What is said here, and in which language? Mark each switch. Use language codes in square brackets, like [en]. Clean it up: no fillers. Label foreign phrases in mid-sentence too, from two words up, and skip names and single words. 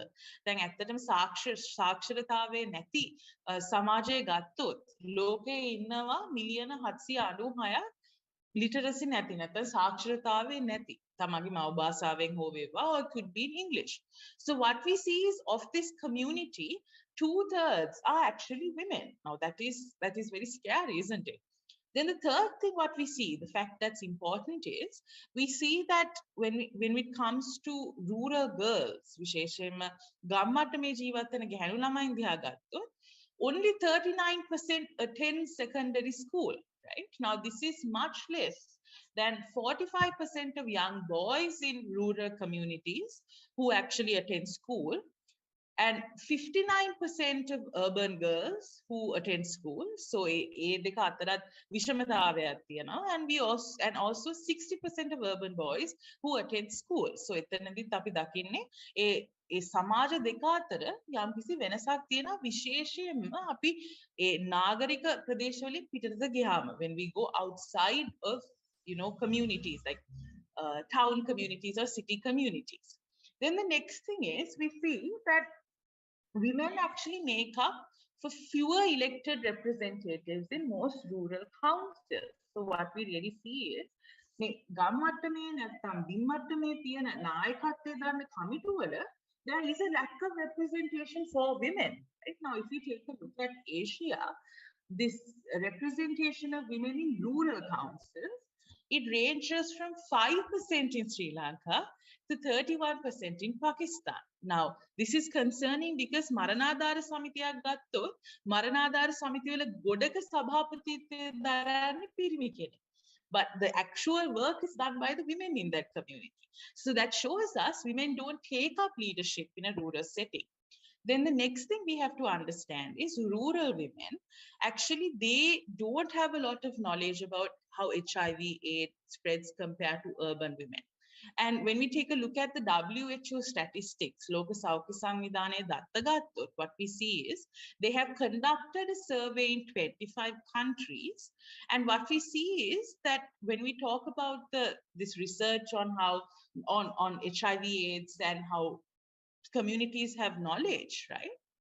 [si] දැන් ඇත්තටම සාක්ෂරතාවය නැති සමාජය ගත්තොත් ලෝකයේ ඉන්නවා මිලියන 796ක් literacy නැති නැත්නම් සාක්ෂරතාවය නැති තමන්ගේ මව භාෂාවෙන් හෝ වේවා, [en] or it could be in English. So what we see is of this community, 2/3 are actually women. Now that is very scary, isn't it? Then the third thing what we see, the fact that's important is, we see that when it comes to rural girls, [si] විශේෂයෙන්ම ගම්මට්ටමේ ජීවත් වෙන ගැහැණු ළමයින් දිහා ගත්තොත්, [en] only 39% attend secondary school, right? Now this is much less than 45% of young boys in rural communities who actually attend school, and 59% of urban girls who attend school. [si] So ඒ දෙක අතරත් විෂමතාවයක් තියෙනවා. [en] And also 60% of urban boys who attend school. [si] So එතනදිත් අපි දකින්නේ ඒ සමාජ දෙක අතර යම්කිසි වෙනසක් තියෙනවා, විශේෂයෙන්ම අපි ඒ නාගරික ප්‍රදේශවලින් පිටතට ගියාම, [en] when we go outside of communities like town communities or city communities. Then the next thing is, we feel that women actually make up for fewer elected representatives in most rural councils. So what we really see is, [si] මේ ගම්මට්ටමේ නැත්නම් බිම්මට්ටමේ තියෙන නායකත්වයේ දාන්න කමිටු වල [en] there is a lack of representation for women. Right now, if you take a look at Asia, this representation of women in rural councils, it ranges from 5% in Sri Lanka to 31% in Pakistan. Now, this is concerning because [si] මරණාධාර සමිතියක් ගත්තොත් මරණාධාර සමිතිවල ගොඩක සභාපතිත්වය දරන්නේ පිරිමි කෙනෙක්. [en] But the actual work is done by the women in that community. So that shows us women don't take up leadership in a rural setting. Then the next thing we have to understand is rural women, actually, they don't have a lot of knowledge about how HIV/AIDS spreads compared to urban women. And when we take a look at the WHO statistics, [si] ලෝක සෞඛ්‍ය සංවිධානයේ දත්ත ගත්තොත්, [en] what we see is they have conducted a survey in 25 countries. And what we see is that when we talk about this research on how on HIV/AIDS and how communities have knowledge, right?